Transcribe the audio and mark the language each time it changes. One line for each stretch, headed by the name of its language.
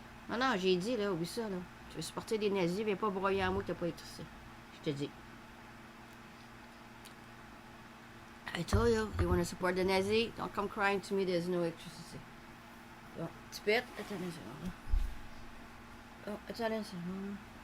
French: Non, j'ai dit, là, oublie ça, là. Tu veux supporter des nazis, viens pas broyer en moi que t'as pas électricité. Je te dis.
English: I told you, you want to support the Nazis, don't come crying to me, there's no electricity.
French: Bon, tu pètes, attendez une seconde. Oh, attendez une seconde.